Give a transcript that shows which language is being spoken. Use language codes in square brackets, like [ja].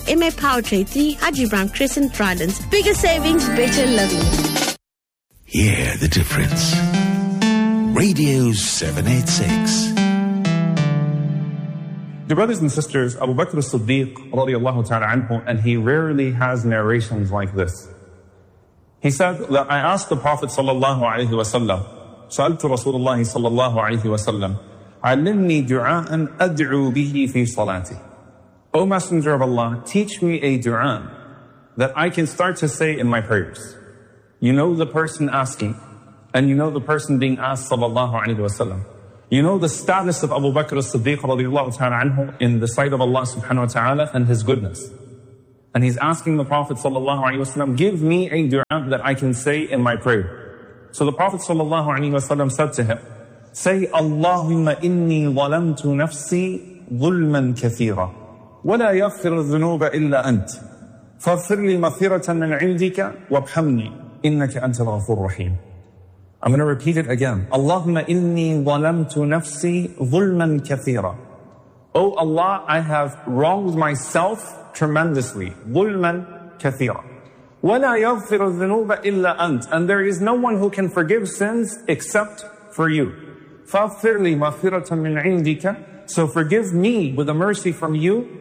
[en] MA Powertrain 3, Haji Brown Crescent, Rylands. Bigger savings, better living. Hear the difference. Radio 786. Dear brothers and sisters, Abu Bakr as-Siddiq radiallahu ta'ala anhu, and he rarely has narrations like this. He said that I asked the Prophet sallallahu alayhi wa sallam, [ar] سألت رسول الله صلى الله عليه وسلم, عَلِّمْنِي دُعَاءً أَدْعُو بِهِ فِي صَلَاتِ. [en] O Messenger of Allah, teach me a dua that I can start to say in my prayers. You know the person asking, and you know the person being asked, sallallahu alayhi wa sallam. You know the status of Abu Bakr as-Siddiq radiallahu ta'ala anhu in the sight of Allah subhanahu wa ta'ala and his goodness. And he's asking the Prophet sallallahu alayhi wa sallam, give me a dua that I can say in my prayer. So the Prophet sallallahu alayhi wa sallam said to him, say, [ar] Allahumma inni zalamtu nafsi zulman kathira. ولا يغفر الذنوب إلا أنت فاغفر لي مغفرة من عندك وارحمني إنك أنت الغفور الرحيم. [en] I'm going to repeat it again. [ar] اللهم إني ظلمت نفسي ظلما كثيرا. [en] Oh Allah, I have wronged myself tremendously. [ar] ظلما كثيرا. ولا يغفر الذنوب إلا أنت. [en] And there is no one who can forgive sins except for you. [ar] فاغفر لي مغفرة من عندك. [en] So forgive me with a mercy from you.